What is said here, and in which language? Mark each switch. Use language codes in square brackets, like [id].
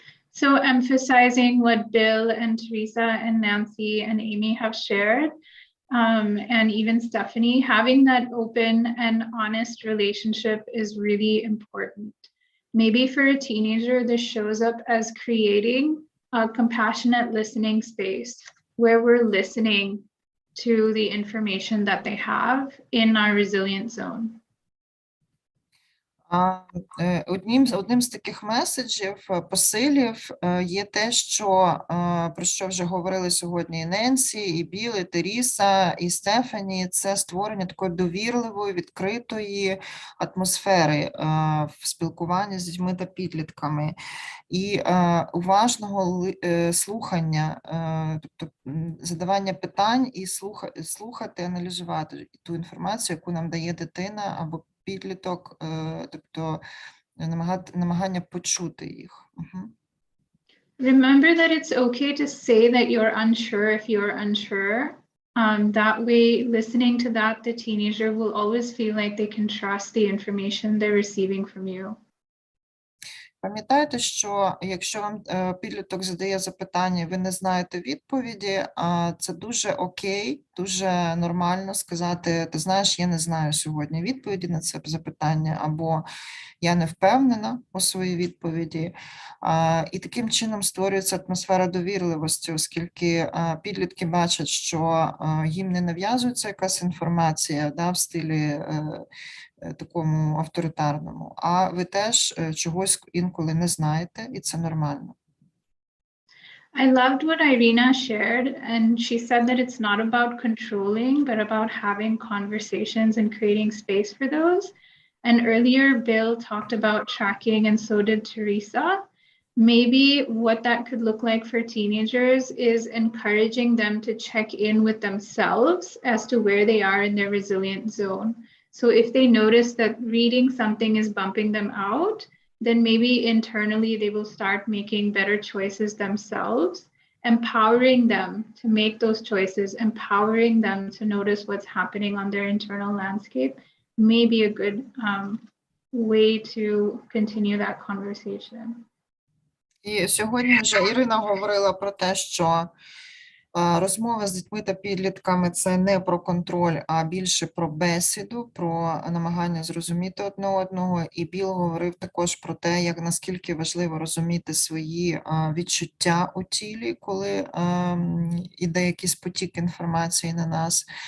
[en] So emphasizing what Bill and Teresa and Nancy and Amy have shared, and even Stephanie, having that open and honest relationship is really important. Maybe for a teenager, this shows up as creating a compassionate listening space where we're listening to the information that they have in our resilient zone. [uk] Одним з таких меседжів, посилів є те, про що вже говорили сьогодні і Ненсі, і Біл, і Теріса, і Стефані, це створення такої довірливої, відкритої атмосфери в спілкуванні з дітьми та підлітками. І уважного слухання, тобто задавання питань і слухати, аналізувати ту інформацію, яку нам дає дитина або підліток, тобто намагання почути їх. [en] Remember that it's okay to say that you're unsure if you're unsure. That way, listening to that, the teenager will always feel like they can trust the information they're receiving from you. [uk] Пам'ятайте, що якщо вам підліток задає запитання, ви не знаєте відповіді, це дуже окей, дуже нормально сказати, ти знаєш, я не знаю сьогодні відповіді на це запитання, або я не впевнена у своїй відповіді. І таким чином створюється атмосфера довірливості, оскільки підлітки бачать, що їм не нав'язується якась інформація, в стилі такому авторитарному, а ви теж чогось інколи не знаєте, і це нормально. [en] I loved what Irina shared, and she said that it's not about controlling, but about having conversations and creating space for those. And earlier, Bill talked about tracking, and so did Teresa. Maybe what that could look like for teenagers is encouraging them to check in with themselves as to where they are in their resilient zone. So if they notice that reading something is bumping them out, then maybe internally they will start making better choices themselves, empowering them to make those choices, empowering them to notice what's happening on their internal landscape may be a good way to continue that conversation. [uk] І сьогодні вже Ірина говорила про те, що розмова з дітьми та підлітками – це не про контроль, а більше про бесіду, про намагання зрозуміти одне одного. І Біл говорив також про те, як наскільки важливо розуміти свої відчуття у тілі, коли іде якийсь потік інформації на нас.